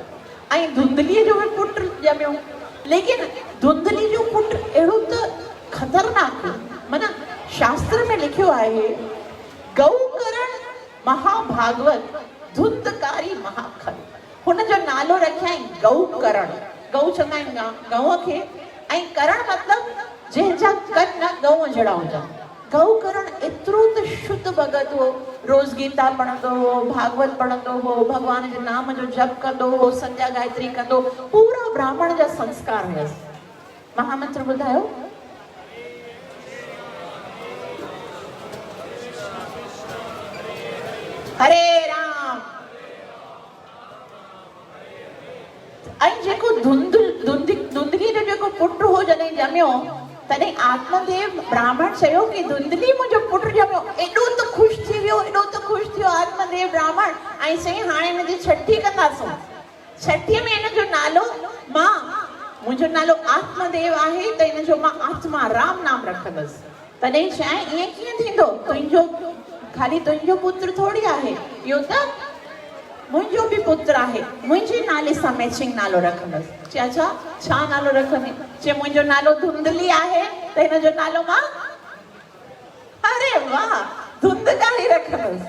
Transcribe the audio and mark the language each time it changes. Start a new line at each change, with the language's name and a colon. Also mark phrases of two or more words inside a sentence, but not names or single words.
Sindhi: ऐं धुंधलीअ जो बि पुटु ॼमियो, लेकिन धुंधली जो पुटु अहिड़ो त ख़तरनाक, माना शास्त्र में लिखियो आहे
Sanskrit: गौकरण महाभागवत धुंधकारी महाखल,
Sindhi: हुनजो नालो रखियईं गौकरण। गऊ चवंदा आहिनि गऊं खे, ऐं करण मतिलबु जंहिंजा कन गऊं जहिड़ा हुजनि। गौकरण एतिरो त शुद्ध भगत हो, रोज़ गीता पढ़ंदो हो, भागवत पढ़ंदो हो, भगवान जे नाम जो जप कंदो हो, संध्या गायत्री कंदो, पूरा ब्राह्मण जा संस्कार हुयसि। महामंत्र ॿुधायो।
Sanskrit: हरे राम।
Sindhi: ऐं जेको धुंधली जो जेको पुटु हो जॾहिं ॼमियो, तॾहिं आत्मदेव ब्राह्मण चयो कि धुंधली मुंहिंजो पुटु ॼमियो, एॾो त ख़ुशि थी वियो, एॾो त ख़ुशि थियो आत्मदेव ब्राह्मण, ऐं चईं हाणे हिनजी छठी कंदासूं। छठीअ में हिनजो नालो मुंहिंजो नालो आत्मदेव आहे त हिनजो मां आत्मा राम नाम रखंदसि। तॾहिं चयाईं ईअं कीअं थींदो, ख़ाली तुंहिंजो पुत्र थोरी आहे, इहो त मुंहिंजो बि पुत्र आहे, मुंहिंजे नाले सां मैचिंग नालो रखंदसि। चए अच्छा छा नालो रखंदी? चए मुंहिंजो नालो धुंधली आहे त हिन जो नालो मां अरे वाह धुंधकारी रखंदसि।